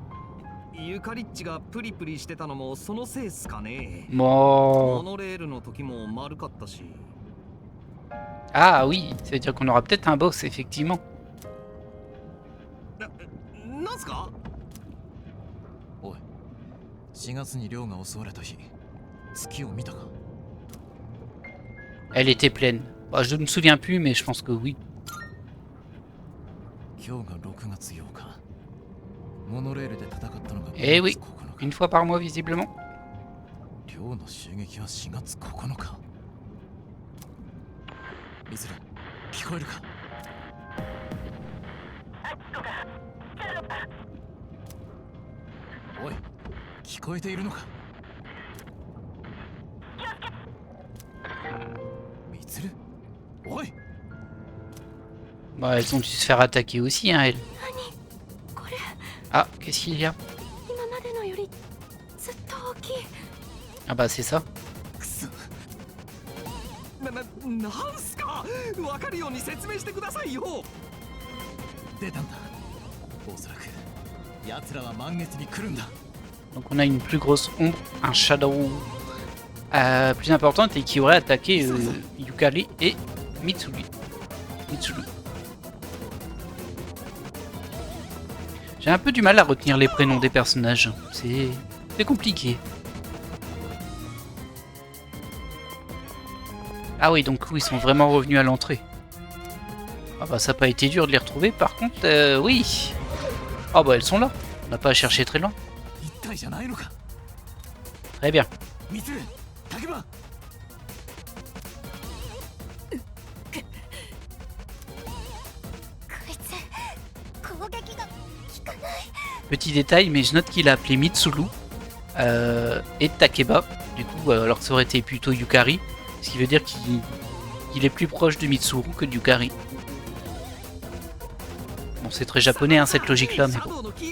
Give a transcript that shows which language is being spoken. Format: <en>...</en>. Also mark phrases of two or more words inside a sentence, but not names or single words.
<fr>Bon. Ah oui, ça veut dire qu'on aura peut-être un boss, effectivement.</fr> <ja>4 月に亮が襲われた日、月を見たか？</ja> <fr>Elle était pleine. Bah, je ne me souviens plus, mais je pense que oui.</fr> <ja>今日が6月8日。モノレールで戦ったのが Eh 5</ja> <fr>oui,</fr> <ja>月9日。</ja> <fr>une fois par mois visiblement.</fr> <ja>亮の襲撃は4月9日。ミズル、聞こえるか？おい、聞こえているのか？ミツル、おい。</ja> <fr>Bah, elles ont dû se faire attaquer aussi, hein, elles.</fr> <ja>何これ</ja> <fr>Ah, qu'est-ce qu'il y a?</fr> <ja>今までのよりずっと大きい</ja> <fr>Ah bah, c'est ça.</fr> <ja>くそ。なんすか？わかるように説明してくださいよ。出たんだ。おそらく奴らは満月に来るんだ。</ja> <fr>Donc on a une plus grosse ombre, un shadow plus importante et qui aurait attaqué Yukari et Mitsuru. J'ai un peu du mal à retenir les prénoms des personnages, c'est compliqué. Ah oui, donc oui, ils sont vraiment revenus à l'entrée. Ah bah ça n'a pas été dur de les retrouver, par contre, oui. Ah bah elles sont là, on n'a pas à chercher très loin. Très bien.</fr> <ja>こいつ攻撃が効かない</ja> <fr>Petit détail, mais je note qu'il a appelé Mitsuru et Takeba. Du coup, alors que ça aurait été plutôt Yukari. Ce qui veut dire qu'il est plus proche de Mitsuru que de Yukari. Bon, c'est très japonais, hein, cette logique-là, mais bon.</fr>